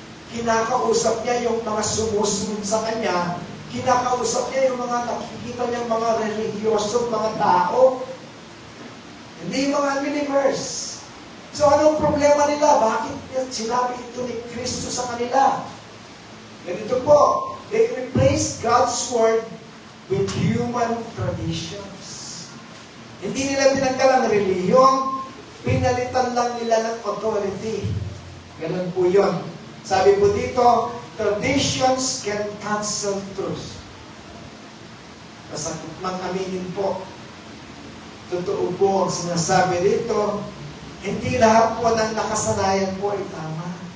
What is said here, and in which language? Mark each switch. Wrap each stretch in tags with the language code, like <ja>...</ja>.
<tl>Kinakausap niya yung mga sumusunod sa Kanya, kinakausap niya yung mga nakikita niyang mga religiyoso, mga tao, hindi yung mga unbelievers. So anong problema nila? Bakit sinabi ito ni Kristo sa kanila? Ganito po,</tl> <en>they replace God's Word with human traditions.</en> <tl>Hindi nila tinanggal ang reliyon, pinalitan lang nila ng authority. Ganun po yun. Sabi po dito,</tl> <en>traditions can cancel truth.</en> <tl>Masakit mang aminin po. Totoo po ang sinasabi dito, hindi lahat po ng nakasanayan po ay tama.</tl>